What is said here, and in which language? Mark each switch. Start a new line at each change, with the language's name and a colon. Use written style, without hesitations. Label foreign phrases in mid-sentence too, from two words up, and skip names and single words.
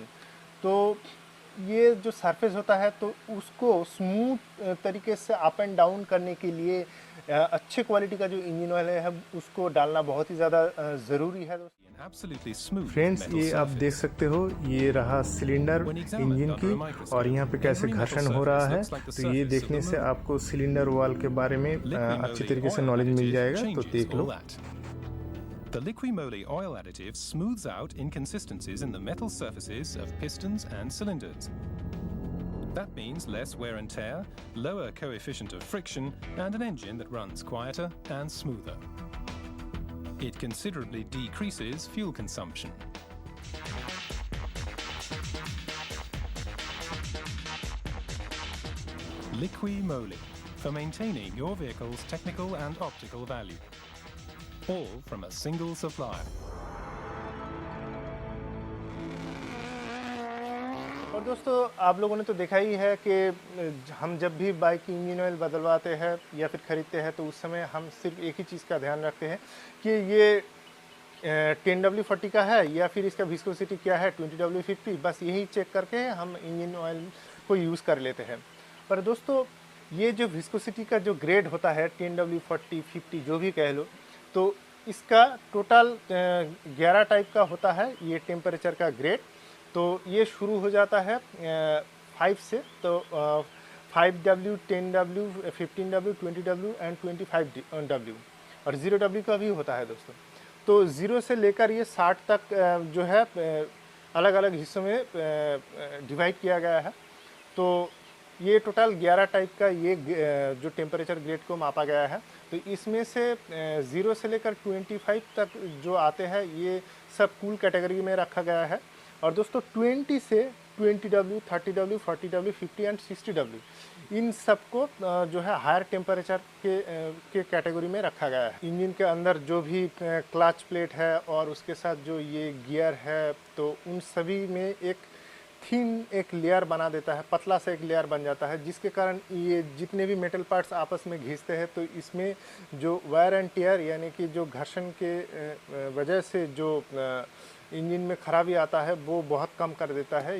Hindi: तो ये जो सरफेस होता है तो उसको स्मूथ तरीके से
English: up and down
Hindi: करने के लिए अच्छे क्वालिटी का जो
English: engine oil
Hindi: है उसको डालना बहुत ही ज़्यादा ज़रूरी है दोस्तों। फ्रेंड्स, ये आप देख सकते हो ये रहा
English: cylinder engine
Hindi: की और यहाँ पे कैसे घर्षण हो रहा है। तो ये देखने से आपको
English: cylinder wall
Hindi: के बारे में अच्छी तरीके से नॉलेज मिल जाएगा, तो देख लो।
English: The Liqui-Moly oil additive smooths out inconsistencies in the metal surfaces of pistons and cylinders. That means less wear and tear, lower coefficient of friction, and an engine that runs quieter and smoother. It considerably decreases fuel consumption. Liqui-Moly, for maintaining your vehicle's technical and optical value. All from a single supplier.
Hindi: और दोस्तों, आप लोगों ने तो देखा ही है कि हम जब भी बाइक की
English: engine oil
Hindi: बदलवाते हैं या फिर ख़रीदते हैं तो उस समय हम सिर्फ एक ही चीज़ का ध्यान रखते हैं कि ये 10W40 का है या फिर इसका विस्कोसिटी क्या है 20W50। बस यही चेक करके हम
English: engine oil
Hindi: को यूज़ कर लेते हैं। पर दोस्तों, ये जो विस्कोसिटी का जो ग्रेड होता है 10W40 50 जो भी कह लो, तो इसका टोटल 11 टाइप का होता है ये टेम्परेचर का ग्रेड। तो ये शुरू हो जाता है 5 से, तो 5W 10W 15W 20W एंड 25W और 0W का भी होता है दोस्तों। तो 0 से लेकर ये 60 तक जो है अलग अलग हिस्सों में डिवाइड किया गया है। तो ये टोटल 11 टाइप का ये जो
English: temperature grade
Hindi: को मापा गया है। तो इसमें से 0 से लेकर 25 तक जो आते हैं ये सब
English: cool category
Hindi: में रखा गया है। और दोस्तों 20 से 20W 30W 40W 50 एंड 60W इन सबको जो है
English: higher temperature
Hindi: के कैटेगरी में रखा गया है। इंजन के अंदर जो भी
English: clutch plate
Hindi: है और उसके साथ जो ये गियर है तो उन सभी में एक थिन एक लेयर बना देता है, पतला सा एक लेयर बन जाता है, जिसके कारण ये जितने भी
English: metal parts
Hindi: आपस में घिसते हैं तो इसमें जो
English: wear and tear
Hindi: यानी कि जो घर्षण के वजह से जो इंजन में खराबी आता है वो बहुत कम कर देता है।